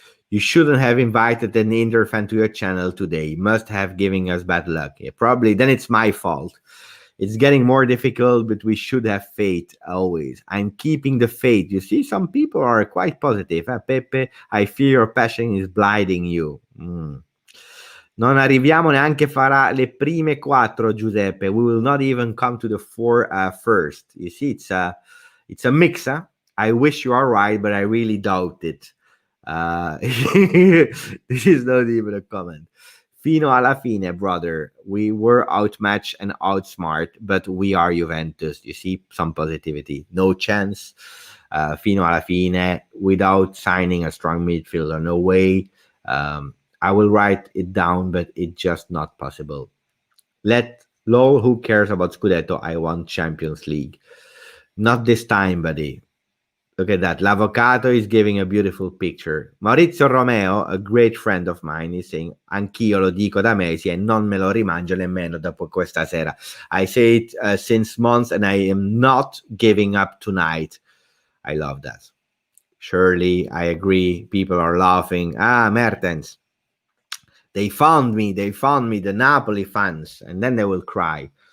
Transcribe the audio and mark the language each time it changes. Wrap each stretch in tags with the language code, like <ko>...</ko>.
<en>You shouldn't have invited an Inter fan to your channel today. Must have giving us bad luck. Yeah, probably. Then it's my fault. It's getting more difficult, but we should have faith always. I'm keeping the faith. You see, some people are quite positive. Pepe, I fear your passion is blinding you.</en> <it>Non arriviamo neanche farà le prime 4, Giuseppe.</it> <en>We will not even come to the 4 first. You see, it's a mix. Huh? I wish you are right, but I really doubt it. This is not even a comment.</en> <it>Fino alla fine,</it> <en>brother. We were outmatched and outsmart, but we are Juventus. You see, some positivity. No chance.</en> <it>Fino alla fine,</it> <en>without signing a strong midfielder, no way. I will write it down, but it's just not possible. Lol, who cares about Scudetto? I want Champions League. Not this time, buddy. Look at that. L'Avvocato is giving a beautiful picture. Maurizio Romeo, a great friend of mine, is saying,</en> <it>anch'io lo dico da mesi e non me lo rimangio nemmeno dopo questa sera.</it> <en>I say it since months and I am not giving up tonight. I love that. Surely, I agree. People are laughing. Mertens. They found me, the Napoli fans, and then they will cry.</en>